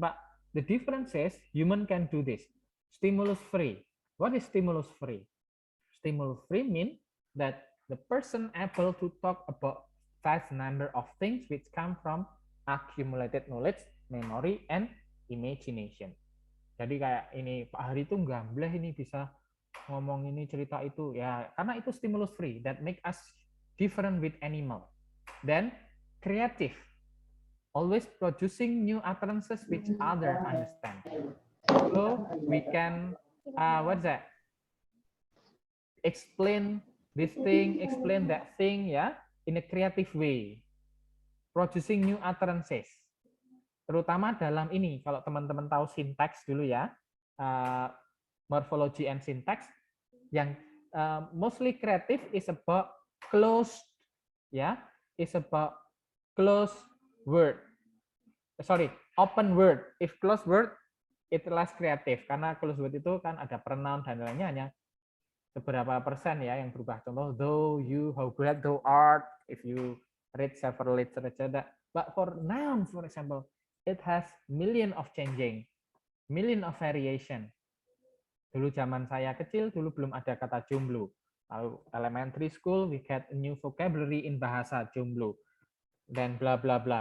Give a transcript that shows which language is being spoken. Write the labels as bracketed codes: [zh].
[en] But the difference is human can do this. Stimulus free. What is stimulus free? Stimulus free means that the person able to talk about vast number of things which come from accumulated knowledge, memory, and imagination. [id] Jadi kayak ini Pak Hari itu gambleh ini bisa ngomong ini cerita itu ya karena itu stimulus free [en] that make us different with animal. Then creative, always producing new utterances which other understand. So we can explain this thing, explain that thing ya in a creative way, producing new utterances. [id] Terutama dalam ini, kalau teman-teman tahu syntax dulu ya, morphology and syntax, yang [en] mostly creative is about closed, [id] ya, is about [en] close word. Sorry, open word. If close word, it less creative. [id] Karena close word itu kan ada pronoun dan lainnya hanya seberapa persen ya yang berubah. Contoh, [en] though, you, how great thou art. If you read several literature that. But for noun, for example, it has million of changing, million of variation. [id] Dulu zaman saya kecil, dulu belum ada kata jomblo. Lalu [en] elementary school, we get a new vocabulary [id] in bahasa jomblo. Then blah, blah, blah.